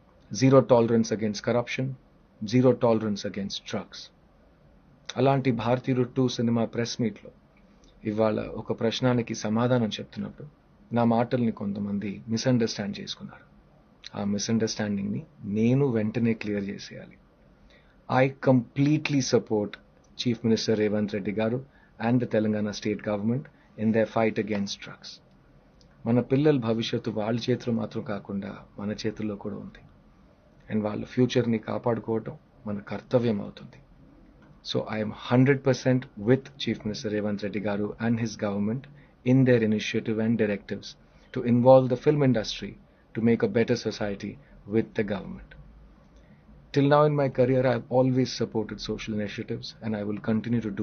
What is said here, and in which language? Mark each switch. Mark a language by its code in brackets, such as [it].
[en] Zero tolerance against corruption, zero tolerance against drugs. [te] అలాంటి భారతీయుడు 2 cinema press మీట్లో ఇవాళ ఒక ప్రశ్నానికి సమాధానం చెప్తున్నప్పుడు నా మాటల్ని కొంతమంది మిస్అండర్స్టాండ్ చేసుకున్నారు. ఆ మిస్అండర్స్టాండింగ్ని నేను వెంటనే క్లియర్ చేసేయాలి. [en] I completely support Chief Minister Revanth Reddy garu and the Telangana state government in their fight against drugs. [te] మన పిల్లల భవిష్యత్తు వాళ్ళ చేతిలో మాత్రం కాకుండా మన చేతుల్లో కూడా ఉంది. అండ్ వాళ్ళ ఫ్యూచర్ని కాపాడుకోవటం మన కర్తవ్యం అవుతుంది. [en] So I am 100% with Chief Minister Revanth Reddy garu and his government in their initiative and directives to involve the film industry to make a better society with the government. Till now in my career, I have always supported social initiatives and I will continue to do that.